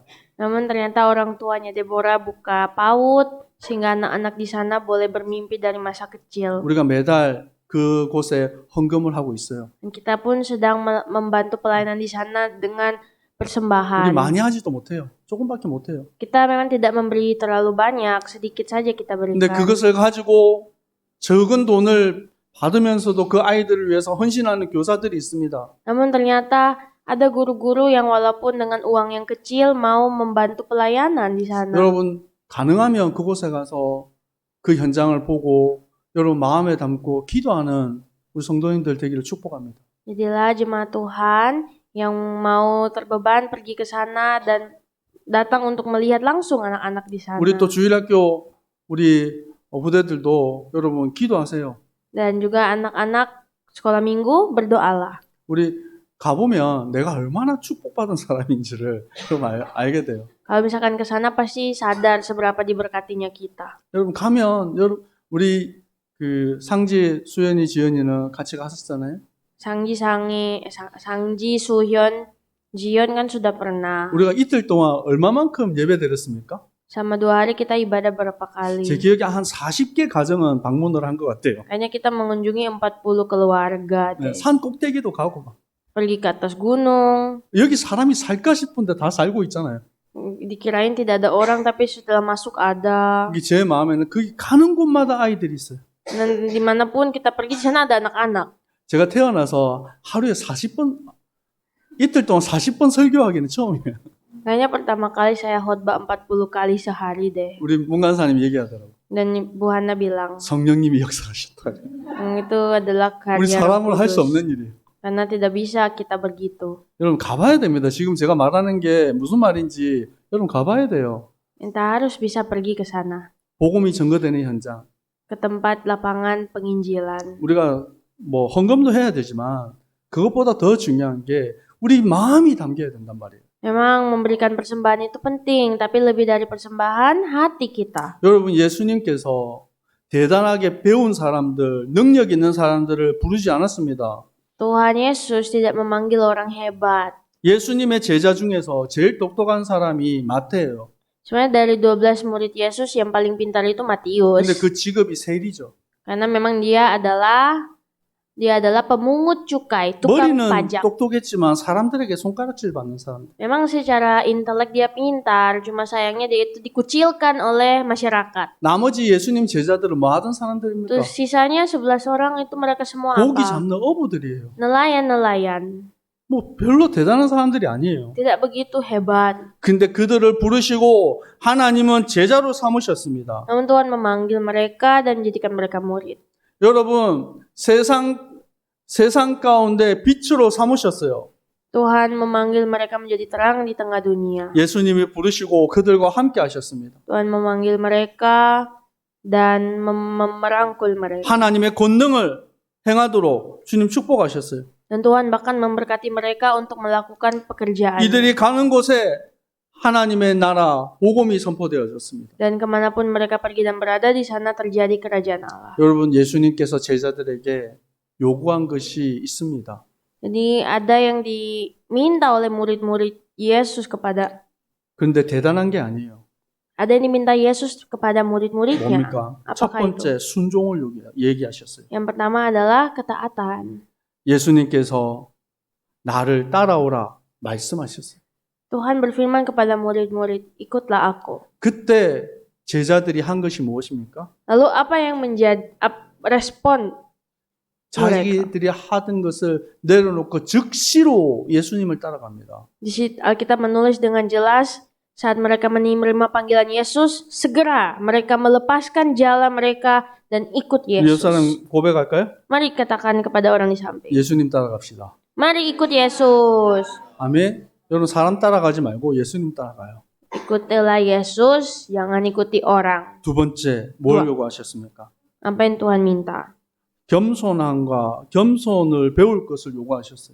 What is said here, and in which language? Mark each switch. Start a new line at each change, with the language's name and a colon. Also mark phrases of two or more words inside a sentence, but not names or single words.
Indonesian: Namun ternyata orang tuanya Deborah buka PAUD sehingga anak-anak di sana boleh bermimpi dari masa kecil.
Korean: 우리가 매달 그곳에 헌금을 하고 있어요.
Indonesian: Dan kita pun sedang membantu pelayanan di sana dengan
Korean: 우리
Indonesian: persembahan.
Korean: 많이 하지도 못해요. 조금밖에 못해요.
Indonesian: Kita memang tidak memberi terlalu banyak, sedikit saja kita
Korean: 근데
Indonesian: berikan.
Korean: 그것을 가지고 적은 돈을 받으면서도 그 아이들을 위해서 헌신하는 교사들이 있습니다.
Indonesian: Namun ternyata ada guru-guru yang walaupun dengan uang yang kecil mau membantu pelayanan di sana.
Korean: 여러분 가능하면 그곳에 가서 그 현장을 보고 여러분 마음에 담고 기도하는 우리 성도님들 되기를 축복합니다.
Indonesian: Jadilah jemaat Tuhan yang mau terbeban pergi ke sana dan datang untuk melihat langsung anak-anak di sana.
Korean: 우리 또 주일학교 우리 부대들도 여러분 기도하세요.
Indonesian: Dan juga anak-anak sekolah minggu berdoalah.
Korean: 우리 가보면 내가 얼마나 축복받은 사람인지를 좀 알게 돼요.
Indonesian: Kalau misalkan ke sana pasti sadar seberapa diberkatinya kita.
Korean: 여러분 가면 우리 그 상지 수연이 지연이는 같이 갔었잖아요.
Indonesian: Sangji, Suhyun, Jion kan sudah pernah.
Korean: 우리가 이틀 동안 얼마만큼 예배 드렸습니까?
Indonesian: Sama 2 hari kita ibadah berapa kali?
Korean: 제 기억에 한 40개 가정은 방문을 한 것 같아요.
Indonesian: Kayaknya kita mengunjungi 40 keluarga deh.
Korean: 산 꼭대기도 가고 막.
Indonesian: Pergi ke atas gunung.
Korean: 여기 사람이 살까 싶은데 다 살고 있잖아요.
Indonesian: Dikirain tidak ada orang tapi setelah masuk ada.
Korean: 여기 제 마음에는 그 가는 곳마다 아이들이 있어요.
Indonesian: Dan dimanapun kita pergi di sana ada anak-anak.
Korean: 제가 태어나서 하루에 40번 이틀 동안 40번 설교하기는 처음이에요.
Indonesian: Kayaknya pertama kali saya khotbah 40 kali sehari deh.
Korean: 우리 문간사님 얘기하더라고.
Indonesian: Dan Bu Hana bilang,
Korean: 성령님이 역사하셨다.
Indonesian: itu adalah
Korean: 우리
Indonesian: karya Roh
Korean: 사람으로 할 수
Indonesian: Kudus.
Korean: 없는 일이에요.
Indonesian: Karena tidak bisa kita begitu.
Korean: 여러분 가봐야 됩니다. 지금 제가 말하는 게 무슨 말인지 여러분 가봐야 돼요.
Indonesian: Kita harus bisa pergi ke sana.
Korean: 복음이 증거되는 현장.
Indonesian: Ke tempat lapangan penginjilan.
Korean: 우리가 뭐 헌금도 해야 되지만 그것보다 더 중요한 게 우리 마음이 담겨야 된단 말이에요.
Indonesian: Memang memberikan persembahan itu penting, tapi lebih dari persembahan, hati kita.
Korean: 여러분 예수님께서 대단하게 배운 사람들, 능력 있는 사람들을 부르지 않았습니다.
Indonesian: Tuhan Yesus tidak memanggil orang hebat.
Korean: 예수님의 제자 중에서 제일 똑똑한 사람이 마태예요.
Indonesian: Sebenarnya dari 12 murid Yesus yang paling pintar itu Matius.
Korean: 근데 그 직업이 세리죠.
Indonesian: Karena memang dia adalah pemungut cukai, tukang
Korean: 머리는
Indonesian: pajak.
Korean: 똑똑했지만 사람들에게 손가락질 받는 사람.
Indonesian: Memang secara intelek dia pintar, cuma sayangnya dia itu dikucilkan oleh masyarakat.
Korean: 나머지 예수님 제자들은 뭐 하던 사람들입니까?
Indonesian: Terus sisanya 11 orang itu mereka semua
Korean: 고기
Indonesian: apa?
Korean: 잡는 어부들이에요.
Indonesian: Nelayan-nelayan.
Korean: 뭐 별로 대단한 사람들이 아니에요.
Indonesian: Tidak begitu hebat.
Korean: 근데 그들을 부르시고 하나님은 제자로 삼으셨습니다.
Indonesian: Namun Tuhan memanggil mereka dan menjadikan mereka murid.
Korean: 여러분 세상 가운데 빛으로 삼으셨어요.
Indonesian: Tuhan memanggil mereka menjadi terang di tengah dunia.
Korean: 예수님이 부르시고 그들과 함께 하셨습니다.
Indonesian: Tuhan memanggil mereka dan merangkul mereka.
Korean: 하나님의 권능을 행하도록 주님 축복하셨어요.
Indonesian: Dan Tuhan bahkan memberkati mereka untuk melakukan pekerjaan.
Korean: 이들이 가는 곳에 하나님의 나라 복음이 선포되어졌습니다.
Indonesian: Dan kemanapun mereka pergi dan berada, di sana terjadi kerajaan Allah.
Korean: 여러분, 예수님께서 제자들에게 요구한 것이 있습니다.
Indonesian: Jadi ada yang diminta oleh murid-murid Yesus kepada,
Korean: 그런데 대단한 게 아니에요.
Indonesian: ada yang diminta Yesus kepada murid-muridnya.
Korean: 뭡니까? 첫
Indonesian: Apakah itu?
Korean: 번째 순종을 얘기하셨어요.
Indonesian: Yang pertama adalah ketaatan.
Korean: 예수님께서 나를 따라오라 말씀하셨어요.
Indonesian: Tuhan berfirman kepada murid-murid, ikutlah aku.
Korean: 그때 제자들이 한 것이 무엇입니까?
Indonesian: Lalu apa yang menjadi respon
Korean: 자기들이 하던 것을 내려놓고 즉시로 예수님을 따라갑니다.
Indonesian: di situ Alkitab menulis dengan jelas, saat mereka menerima panggilan Yesus, segera mereka melepaskan jalan mereka dan ikut
Korean: 옆
Indonesian: Yesus.
Korean: 사람 고백할까요?
Indonesian: Mari katakan kepada orang di samping.
Korean: 예수님 따라갑시다.
Indonesian: Mari ikut Yesus.
Korean: 아멘. 여러분, 사람 따라가지 말고 예수님 따라가요.
Indonesian: Ikutilah Yesus, jangan ikuti orang.
Korean: 두 번째, 뭘
Indonesian: Dua.
Korean: 요구하셨습니까?
Indonesian: Apa yang Tuhan minta?
Korean: 겸손함과 겸손을 배울 것을 요구하셨어요.